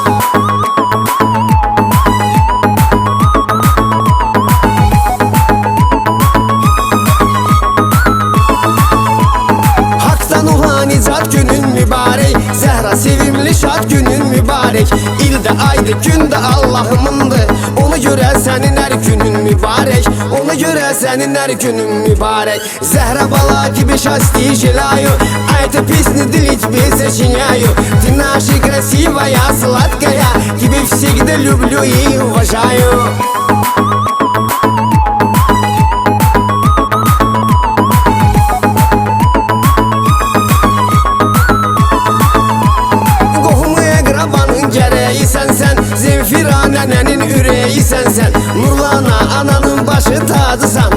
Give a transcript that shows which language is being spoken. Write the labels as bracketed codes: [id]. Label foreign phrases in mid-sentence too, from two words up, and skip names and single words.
[az] Nicat günün mübarek, Zəhra sevimli şad günün mübarek. İldə aydı gündə Allahımındır, ona görə sənin hər günün mübarek. Ona görə sənin hər günün mübarek. Zəhra bala gibi [ru] счастье желаю, а эта песня для тебя сочиняю. Ты наша красивая, сладкая, тебя всегда люблю и уважаю. [az] Zenfira nənənin ürəyi sənsən, Nurlana ananın başı tacısan.